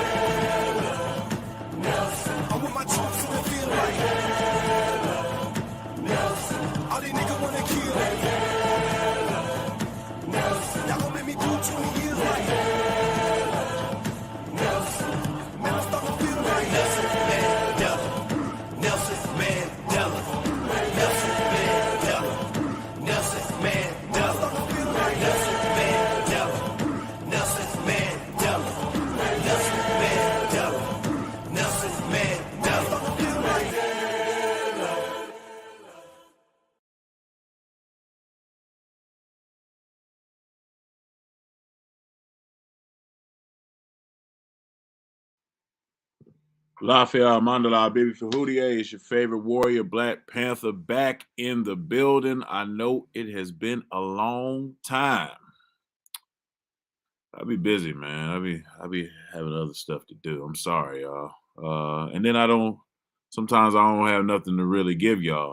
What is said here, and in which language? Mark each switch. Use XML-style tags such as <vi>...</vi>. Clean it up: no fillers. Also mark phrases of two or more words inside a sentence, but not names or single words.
<en>I'm with my troops in the field like Nelson. All these niggas wanna kill. Nelson. Y'all gon' make me do 20 years like Nelson. Man, I'm starting to feel like Nelson Mandela. Nelson Mandela. Nelson Mandela. Nelson Mandela. Nelson Mandela. Nelson Mandela. Nelson Mandela. Nelson Mandela. Lafayette Mandela, baby Fahudia, is your favorite warrior, Blak PAntha, back in the building. I know it has been a long time. I'll be busy, man. I'll be having other stuff to do. I'm sorry, y'all. And then sometimes I don't have nothing to really give y'all.</en>